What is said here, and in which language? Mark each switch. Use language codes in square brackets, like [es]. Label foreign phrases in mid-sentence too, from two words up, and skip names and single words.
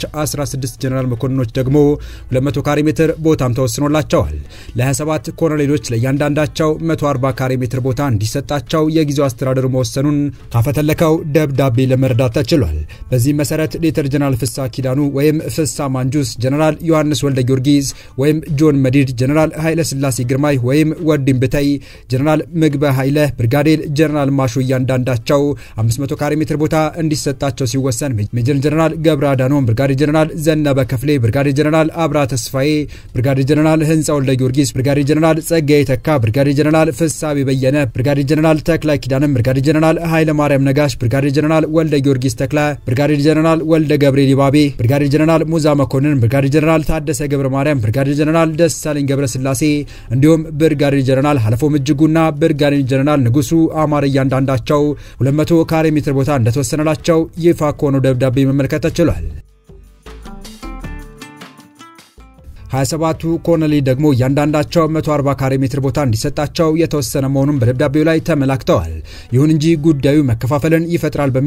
[am] 16 ጀነራል መኮንኖች ደግሞ 200 ካሬ ሜትር ቦታም ተወስኖላቸዋል። ለ27 ኮሎኔሎች ለእያንዳንዳቸው 140 ካሬ ሜትር ቦታ እንዲሰጣቸው የጊዜያዊ አስተዳደሩ መወሰኑን ካፈተለከው ደብዳቤ ለመረዳት ተችሏል። በዚህ መሰረት ሌተር ጀነራል ፍሳ ኪዳኑ ወይም ፍሳ ማንጁስ፣ ጀነራል ዮሐንስ ወልደ ጊዮርጊስ ወይም ጆን መዲድ፣ ጀነራል ኃይለ ስላሴ ግርማይ ወይም ወዲም ብታይ፣ ጀነራል ምግበ ኃይለ፣ ብርጋዴር ጀነራል ማሹ እያንዳንዳቸው 500 ካሬ ሜትር ቦታ እንዲሰጣቸው ሲወሰን ሜጀር ጀነራል ገብረ አዳኖም፣ ብርጋዴር ጀነራል ዘነበ ከፍሌ፣ ብርጋዴር ጀነራል አብራ ተስፋዬ፣ ብርጋዴር ጀነራል ህንጻ ወልደ ጊዮርጊስ፣ ብርጋዴር ጀነራል ጸጋዬ ተካ፣ ብርጋዴር ጀነራል ፍሳቤ በየነ፣ ብርጋዴር ጀነራል ተክላይ ኪዳንም፣ ብርጋዴር ጀነራል ኃይለ ማርያም ነጋሽ፣ ብርጋዴር ጀነራል ወልደ ጊዮርጊስ ተክላ፣ ብርጋዴር ጀነራል ወልደ ገብርኤል ይባቤ፣ ብርጋዴር ጀነራል ሙዛ መኮንን፣ ብርጋዴር ጀነራል ታደሰ ገብረ ማርያም፣ ብርጋዴር ጀነራል ደሳለኝ ገብረ ስላሴ እንዲሁም ብርጋዴር ጀነራል ሐለፎም እጅጉና ብርጋዴር ጀነራል ንጉሱ አማር እያንዳንዳቸው 200 ካሬ ሜትር ቦታ እንደተወሰነላቸው ይፋ ከሆነው ደብዳቤ መመልከት ተችሏል። 27ቱ ኮሎኔል ደግሞ እያንዳንዳቸው 140 ካሬ ሜትር ቦታ እንዲሰጣቸው የተወሰነ መሆኑን በደብዳቤው ላይ ተመላክተዋል። ይሁን እንጂ ጉዳዩ መከፋፈልን ይፈጥራል በሚል